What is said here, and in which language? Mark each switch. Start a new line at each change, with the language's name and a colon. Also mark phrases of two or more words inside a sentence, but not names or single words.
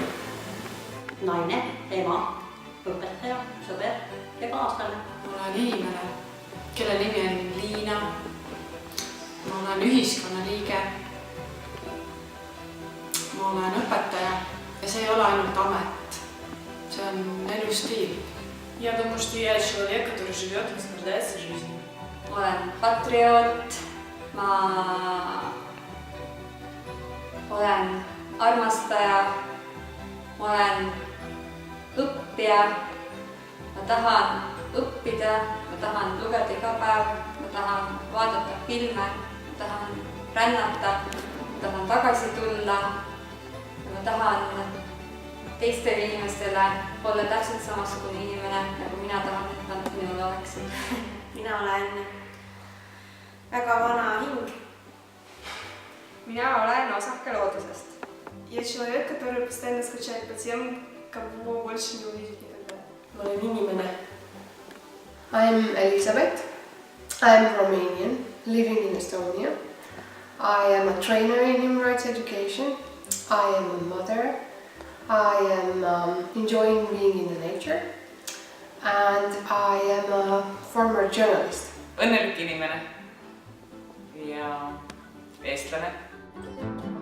Estonian: Naine, ema, õpetaja, sõber ja kaaslane. Ma olen inimene, kelle nimi on Liina. Ma olen ühiskonnaliige. Ma olen õpetaja ja see ei ole ainult amet, see on elustiil.
Russian: Я думаю, что я человек, который живет и наслаждается жизнью.
Estonian: Ma olen patrioot, ma olen armastaja, ma olen õppija, ma tahan õppida, ma tahan lugeda iga päev, ma tahan vaadata filme, ma tahan rännata, ma tahan tagasi tulla, ma tahan teistele inimestele olla täpselt samasugune inimene, nagu mina tahan, et nad minul oleksid. Mina olen väga vana hing. Mina olen osake loodusest.
Russian: Я человек, который постоянно скучает по тем, кого больше не увидит никогда.
Estonian: Ma olen inimene.
English: I'm Elizabeth. I'm Romanian, living in Estonia. I am a trainer in human rights education. I am a mother. I am enjoying being in the nature. And I am a former journalist.
Estonian: Õnnelik inimene ja eestlane.